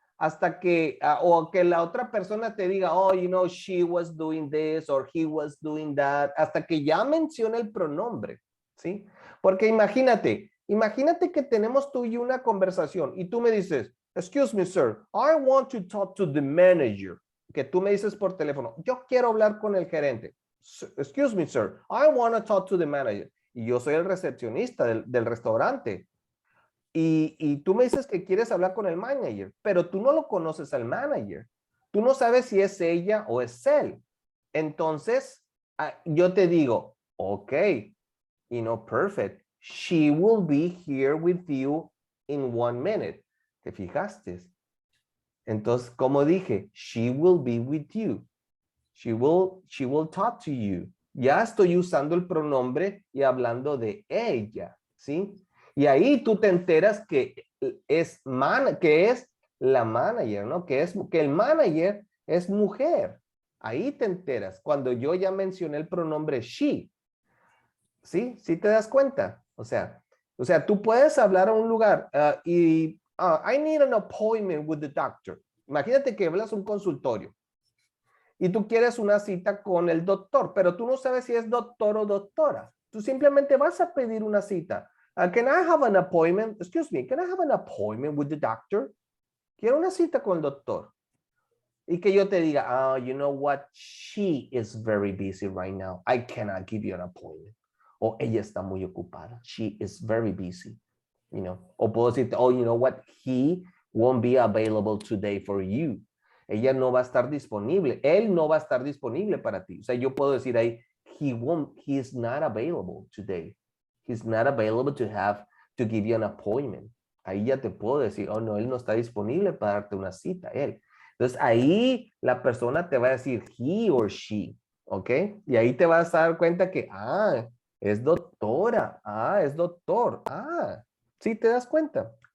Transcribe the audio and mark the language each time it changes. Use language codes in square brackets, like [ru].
[es] Hasta que, o que la otra persona te diga, [en] oh, you know, she was doing this or he was doing that, [es] hasta que ya menciona el pronombre, ¿sí? Porque imagínate que tenemos tú y una conversación y tú me dices, [en] excuse me, sir, I want to talk to the manager. [es] Que tú me dices por teléfono, yo quiero hablar con el gerente. [en] Excuse me, sir, I want to talk to the manager. [es] Y yo soy el recepcionista del restaurante. Y tú me dices que quieres hablar con el manager, pero tú no lo conoces al manager. Tú no sabes si es ella o es él. Entonces, yo te digo, [en] ok, you know, perfect. She will be here with you in 1 minute. [es] ¿Te fijaste? Entonces, como dije, [en] she will be with you. She will talk to you. [es] Ya estoy usando el pronombre y hablando de ella, ¿sí? Y ahí tú te enteras que es la manager, ¿no? Que el manager es mujer. Ahí te enteras cuando yo ya mencioné el pronombre she. ¿Sí? ¿Sí te das cuenta? O sea, tú puedes hablar a un lugar [en] I need an appointment with the doctor. [es] Imagínate que hablas un consultorio y tú quieres una cita con el doctor, pero tú no sabes si es doctor o doctora. Tú simplemente vas a pedir una cita. [en] Can I have an appointment? Excuse me, can I have an appointment with the doctor? [es] Quiero una cita con el doctor. Y que yo te diga, [en] oh, you know what? She is very busy right now. I cannot give you an appointment. [es] O ella está muy ocupada. [en] She is very busy. You know, [es] o puedo decirte, [en] oh, you know what? He won't be available today for you. [es] Ella no va a estar disponible. Él no va a estar disponible para ti. O sea, yo puedo decir ahí, [en] he is not available today. He's not available to give you an appointment. [es] Ahí ya te puedo decir, oh, no, él no está disponible para darte una cita, él. Entonces, ahí la persona te va a decir he or she, ¿ok? Y ahí te vas a dar cuenta que, es doctora, es doctor, ¿sí te das cuenta?